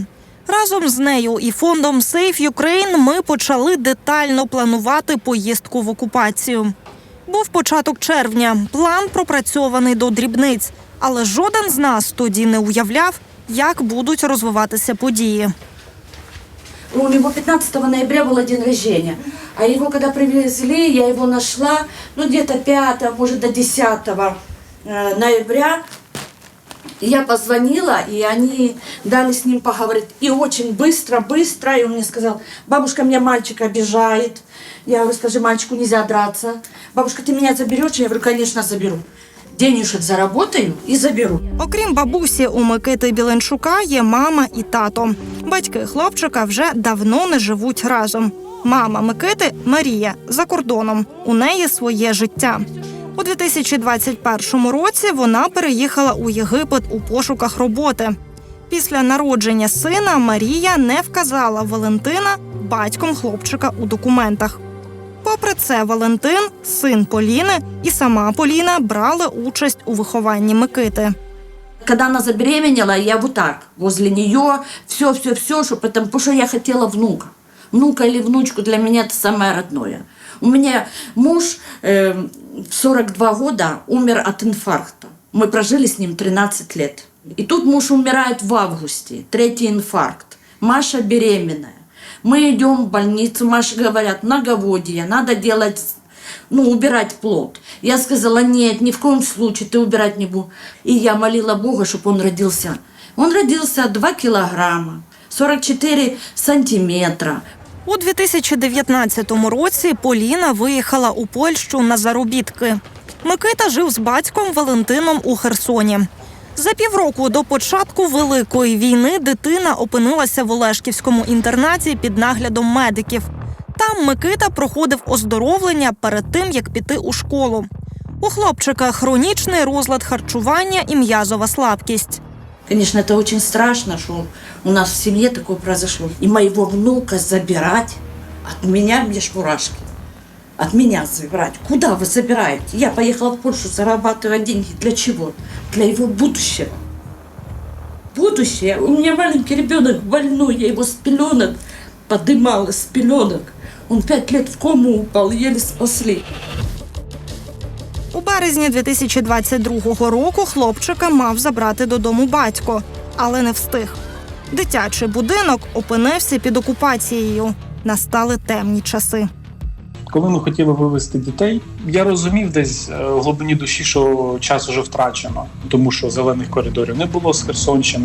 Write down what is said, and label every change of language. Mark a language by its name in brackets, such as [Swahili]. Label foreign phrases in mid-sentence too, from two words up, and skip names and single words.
[Ukrainian] Разом з нею і фондом Save Ukraine ми почали детально планувати поїздку в окупацію. Був початок червня, план пропрацьований до дрібниць, але жоден з нас тоді не уявляв, як будуть розвиватися події. [Russian] У него 15 ноября был день рождения, а его когда привезли, я его нашла, где-то 5, может до 10 ноября. Я позвонила, и они дали с ним поговорить. И очень быстро, и он мне сказал: бабушка, меня мальчик обижает. Я говорю: скажи, мальчику нельзя драться. Бабушка, ты меня заберешь? Я говорю: конечно, заберу. Денежек заработаю и заберу. [Ukrainian] Окрім бабусі, у Микити Біленчука є мама і тато. Батьки хлопчика вже давно не живуть разом. Мама Микити – Марія, за кордоном. У неї своє життя. У 2021 році вона переїхала у Єгипет у пошуках роботи. Після народження сина Марія не вказала Валентина батьком хлопчика у документах. Попри це, Валентин, син Поліни, і сама Поліна брали участь у вихованні Микити. [Russian] Когда она забеременела, я вот так, возле нее, все, потому что я хотела внука. Внука или внучку для меня это самое родное. У меня муж в 42 года умер от инфаркта. Мы прожили с ним 13 лет. И тут муж умирает в августе, 3-й инфаркт. Маша беременная. Мы идем в больницу, Маше говорят, многоводие, надо делать, убирать плод. Я сказала, нет, ни в коем случае, ты убирать не буду. И я молила Бога, чтобы он родился. Он родился 2 килограмма, 44 сантиметра. [Ukrainian] У 2019 році Поліна виїхала у Польщу на заробітки. Микита жив з батьком Валентином у Херсоні. За півроку до початку Великої війни дитина опинилася в Олешківському інтернаті під наглядом медиків. Там Микита проходив оздоровлення перед тим, як піти у школу. У хлопчика хронічний розлад харчування і м'язова слабкість. [Russian] Конечно, это очень страшно, что у нас в семье такое произошло. И моего внука забирать от меня, мне ж мурашки. От меня забирать. Куда вы забираете? Я поехала в Польшу зарабатывать деньги. Для чего? Для его будущего. Будущее. У меня маленький ребенок больной. Я его с пеленок подымала, с пеленок. Он 5 лет в кому упал, еле спасли. [Ukrainian] У березні 2022 року хлопчика мав забрати додому батько, але не встиг. Дитячий будинок опинився під окупацією. Настали темні часи. Коли ми хотіли вивезти дітей, я розумів десь в глибині душі, що час уже втрачено, тому що зелених коридорів не було з Херсонщини.